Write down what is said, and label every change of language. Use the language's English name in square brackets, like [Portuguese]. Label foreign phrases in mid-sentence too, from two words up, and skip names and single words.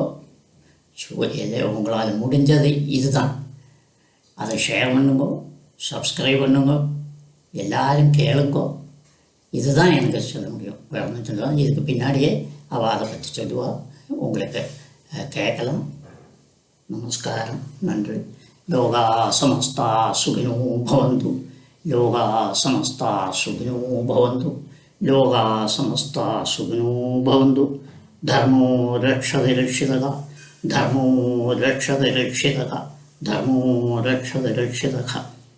[Tamil] உங்களால் முடிஞ்சது இதுதான். அதை ஷேர் பண்ணுங்கோ, சப்ஸ்கிரைப் பண்ணுங்கோ, எல்லாரும் கேளுங்கோ. இதுதான் எனக்கு சொல்ல முடியும். வேறு ஒன்றும் சொல்லுவாள். இதுக்கு பின்னாடியே அவள் அதை பற்றி சொல்லுவாள், உங்களுக்கு கேட்கலாம். நமஸ்காரம், நன்றி. [Sanskrit] लोकाः समस्ताः सुखिनो भवन्तु. लोकाः समस्ताः सुखिनो भवन्तु. लोकाः समस्ताः सुखिनो भवन्तु. धर्मो रक्षति रक्षितः. धर्मो रक्षति रक्षितः. धर्मो रक्षति रक्षितः.